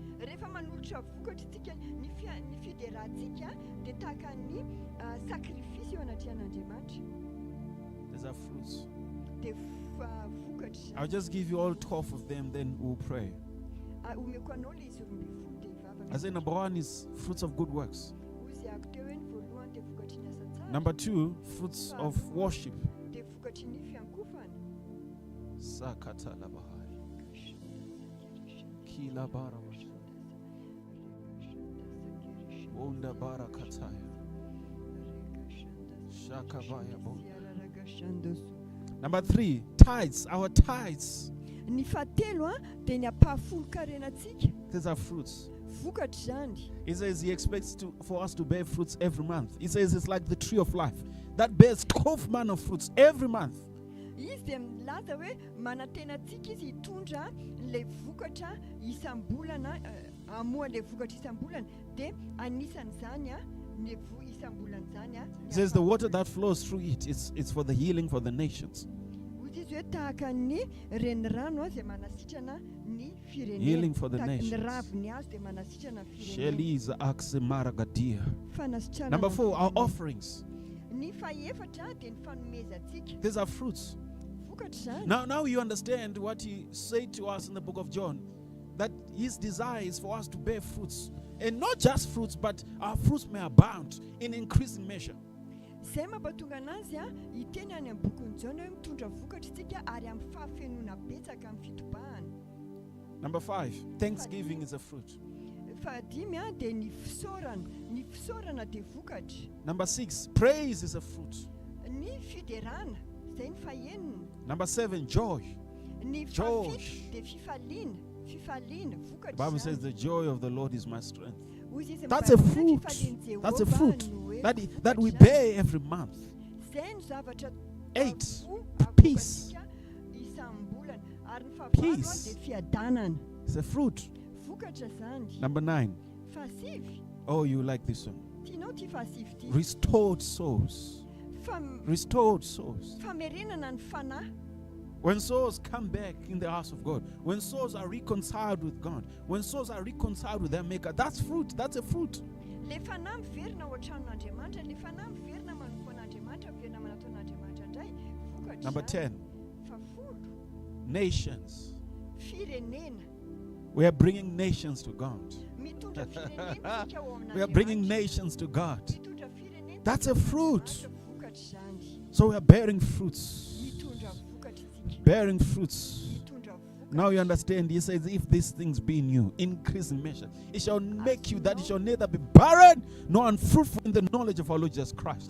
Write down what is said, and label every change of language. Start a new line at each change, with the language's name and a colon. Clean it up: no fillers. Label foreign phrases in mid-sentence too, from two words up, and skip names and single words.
English: These are fruits. I'll just give you all 12 of them, then we'll pray. I say number one is fruits of good works. Number 2, fruits of worship.
Malagasy: dia vokatry ny fiankofana. Sakatalabahai. Kilabarabash. Onda barakataya. Shakabaya bo.
English: Number 3, tithes, our tithes.
Malagasy: Ny fahatelo dia ny ampahafolo-karenantsika.
English: These are fruits.
Malagasy: Vokatra zany.
English: He says he expects for us to bear fruits every month. He says it's like the tree of life that bears 12 manner of fruits every month.
Malagasy: Izy dia milaza hoe manatenantsika izy hitondra le vokatra isam-bolana, amoa le vokatra isam-bolana, dia anisan'izany ny isam-bolana zany.
English: He says the water that flows through it, it's for the healing for the nations.
Malagasy: Izy hoe tahaka ny renirano izay manasitrana ny firenena.
English: Healing for the nations.
Malagasy: Ny raviny azy dia manasitrana Sheliza akse maragadia. firenena.
English: Number 4, our offerings.
Malagasy: Ny faefatra dia ny fanomezantsika.
English: These are fruits.
Malagasy: Vokatra zany.
English: Now you understand what he said to us in the book of John, that his desire is for us to bear fruits. And not just fruits, but our fruits may abound in increasing measure.
Malagasy: Zay mampatonga anazy hiteny any amin'ny bokon'ny Jona hoe mitondra vokatra isika ary amin'ny fahafenoana betsaka amin'ny fitobahana.
English: Number 5, thanksgiving is a fruit.
Malagasy: Fahadimy dia ny fisaorana dia vokatra.
English: Number 6, praise is a fruit.
Malagasy: Ny fiderana izay ny fahenona.
English: Number 7, joy.
Malagasy: Ny
English: Joy.
Malagasy: fafito dia fifaliana vokatra.
English: The Bible says the joy of the Lord is my strength.
Malagasy: Hoy izy
English: That's a
Malagasy: amin'ny
English: fruit.
Malagasy: fifalian'i
English: That's a
Malagasy: Jehovah
English: fruit
Malagasy: no hoe
English: that we
Malagasy: vokatra.
English: bear every month.
Malagasy: Zay ny zavatra
English: 8,
Malagasy: avokatsika
English: peace.
Malagasy: isam-bolana ary ny fahavalo
English: Peace.
Malagasy: dia fiadanana.
English: It's a fruit.
Malagasy: Vokatra zany.
English: Number 9.
Malagasy: Fasivy.
English: Oh, you like this one.
Malagasy: Tianao ty fasivy ty.
English: Restored souls. Restored souls.
Malagasy: Famerenana ny fanahy.
English: When souls come back in the house of God, when souls are reconciled with God, when souls are reconciled with their Maker, that's fruit. That's a fruit.
Malagasy: Le fanahy miverina ao an-tranon'Andriamanitra, le fanahy miverina manompoan'Andriamanitra, miverina manataon'Andriamanitra indray. Vokatra.
English: Number 10.
Malagasy: Fafolo.
English: Nations.
Malagasy: Firenena.
English: We are bringing nations to God.
Malagasy: Mitondra firenena isika ao amin'Andriamanitra.
English: We are bringing nations to God.
Malagasy: Mitondra firenena.
English: That's a fruit.
Malagasy: Vokatra zany.
English: So we are bearing fruits.
Malagasy: Mitondra vokatra isika.
English: Bearing fruits.
Malagasy: Mitondra vokatra.
English: Now you understand. He says, if these things be in you, increase in measure, it shall make you that it shall neither be barren nor unfruitful in the knowledge of our Lord Jesus Christ.